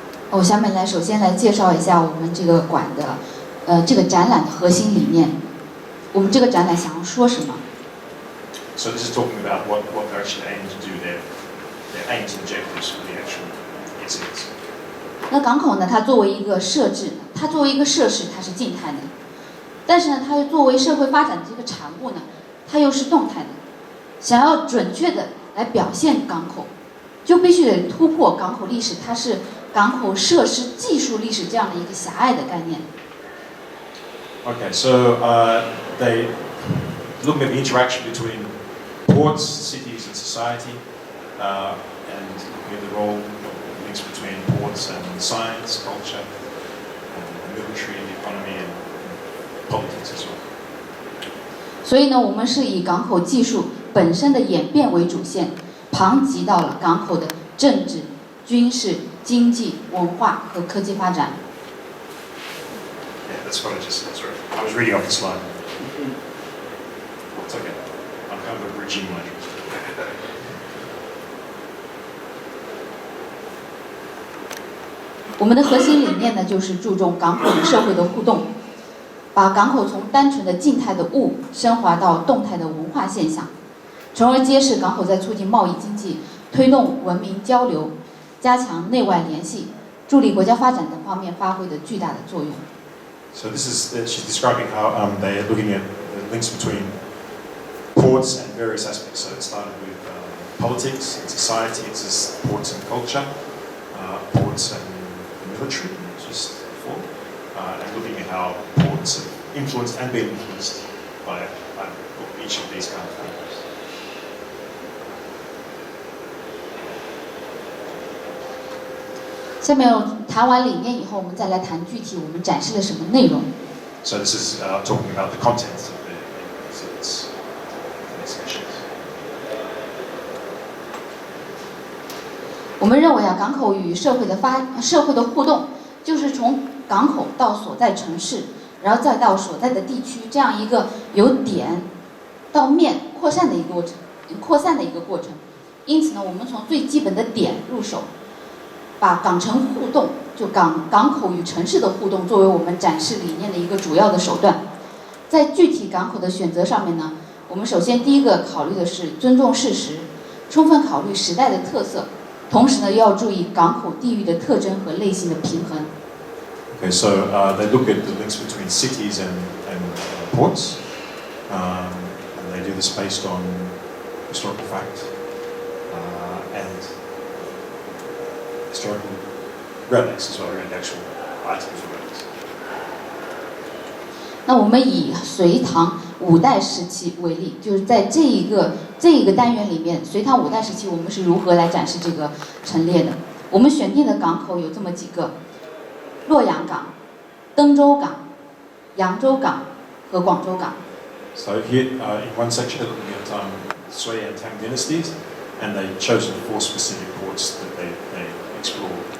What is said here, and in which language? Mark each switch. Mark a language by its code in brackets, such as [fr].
[zh] 我下面首先来介绍一下我们这个馆的这个展览的核心理念。我们这个展览想要说什么？ [en] So this is talking about what they're actually aiming to do, their aims and objectives for the actual exhibits. [zh] 那港口呢，它作为一个设置，它作为一个设施，它是静态的，但是呢，它又作为社会发展的这个产物呢，它又是动态的。想要准确的来表现港口，就必须得突破港口历史，它是港口设施技术历史这样的一个狭隘的概念。 [en] Okay, so they looking at the interaction between ports, cities, and society, and looking at the role, the links between ports and science, culture, and the military, the economy, and politics as well. [zh] 所以呢，我们是以港口技术本身的演变为主线，旁及到了港口的政治、军事、经济、文化和科技发展。 [en] Yeah, that's what I just said. Sorry, I was reading off the slide. It's okay. I'm kind of abridging my. [zh] 我们的核心理念呢，就是注重港口与社会的互动，把港口从单纯的静态的物升华到动态的文化现象，从而揭示港口在促进贸易经济、推动文明交流、加强内外联系、助力国家发展等方面发挥的巨大的作用。 [en] So this is she's describing how they're looking at the links between ports and various aspects. So it started with politics and society, it's just ports and culture, ports and military, just before, and looking at how ports have influenced and been influenced by each of these kind of things. [zh] 下面谈完理念以后，我们再来谈具体我们展示了什么内容。 [en] So this is talking about the contents of the exhibits, the exhibitions. [zh] 我们认为啊，港口与社会的互动，就是从港口到所在城市，然后再到所在的地区，这样一个由点到面扩散的一个过程。因此呢，我们从最基本的点入手，把港城互动，就港口与城市的互动，作为我们展示理念的一个主要的手段。在具体港口的选择上面呢，我们首先第一个考虑的是尊重事实，充分考虑时代的特色。同时呢，要注意港口地域的特征和类型的平衡。 [en] Okay, so they look at the links between cities and ports, and they do this based on historical fact and historical relics as well, and actual items or relics. [zh] 那我们以隋唐五代时期为例，就是在这一个单元里面，隋唐五代时期我们是如何来展示这个陈列的？我们选定的港口有这么几个：洛阳港、登州港、扬州港和广州港。 [en] So here in one section they're looking at Sui and Tang dynasties, and they chosen 4 specific ports that they explored.